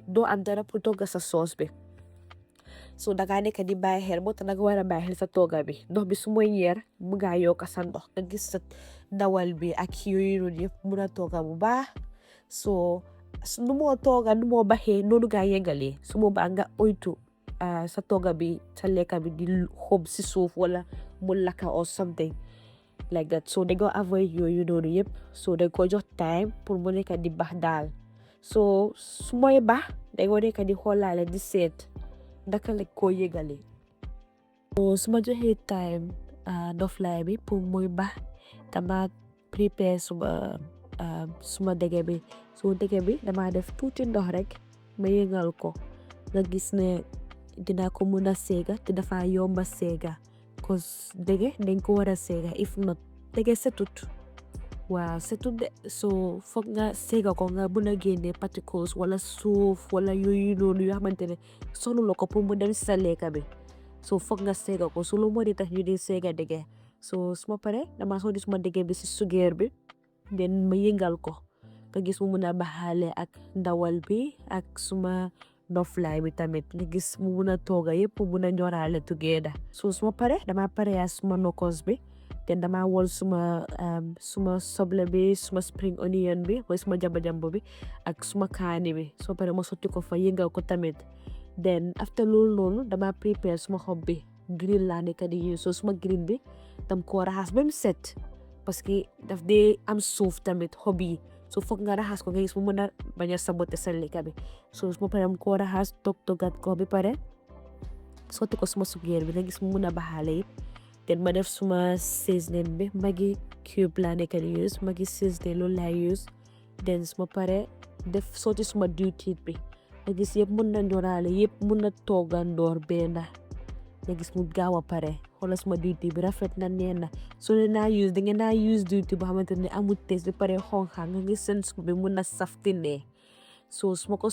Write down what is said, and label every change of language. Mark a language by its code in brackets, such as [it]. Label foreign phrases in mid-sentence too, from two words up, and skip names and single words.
[wo] doo am dara pour togga sa sauce bi so danga nekk di bàyyi xel moo tax danga war a bàyyi xel sa tooga bi ndox bi su mooy ñeer mu nga yokka sa ndox nga gis sa ndawal bi ak yooyu noonu yëpp mun a tooga bu baax so nu moo tooga nu moo baxee noonu nga yëngalee su boobaa nga oytu sa tooga bi sa lekka bi di xob si suuf wala mu lakka [en] or something like that [wo] so dañ ko avoid yooyu noonu yëpp so dañ ko jox time pour mu nekk di baax daal so su mooy baax dañ ko nekk di xoolaale di seet ndaka lañ koo yëgalee so su ma joxee time noflaay bi pour muy baax dama prepare suma dege bi so dege bi dama def tuuti ndox rek ma yëngal ko nga gis ne dina ko mun a seega te dafa yomba seega cause dege dañ ko war a seega [en] if not [wo] dege setut waaw setut de so foog nga seega ko nga mun a génne particles wala suuf wala yooyu noonu yoo xamante ne sonuloo ko pour mu dem si sa lekka bi so foog nga seega ko so lu moo di tax ñu di seega dege so suma pare dama sotti suma dege bi si sugeer bi den ma yëngal ko nga gis mu mun a baxaale ak ndawal bi ak suma noflaay bi tamit nga gis mu mun a tooga yëpp mu mun a ñoraale together so suma pare dama pare yaa suma nokos bi te dama wol suma soble bi suma [en] spring onion [wo] bi mooy suma jamba bi ak suma kaani bi soo pare ma sotti ko fa yëngal ko tamit [en] then after [wo] loolu noonu dama prepare suma xob bi green laa nekk di use so suma green bi dam ko raxas ba mu set [fr] parce que [wo] daf dee am suuf tamit xob yi so foog nga raxas ko nga gis mu mën a bañ a sabote sa lekka bi so su ma paree mu ko raxas toggat ko bi pare sotti ko suma sugeer bi nga gis mu mën a baxaale it then ma def suma seasoning bi magi cube laa nekk di use magi seasoning loolu laa use then su ma paree def sotti suma diwtiir bi nga gis yëpp mën na ñoraale yëpp mën na toggandoor benn nga gis mu gaaw a pare xoolal suma diwtiir bi rafet na neen na so da ngeen naa use diwtiir boo xamante ne amul taste bi pare xonxa nga gis seen suuf bi mën na saftinee so su ma ko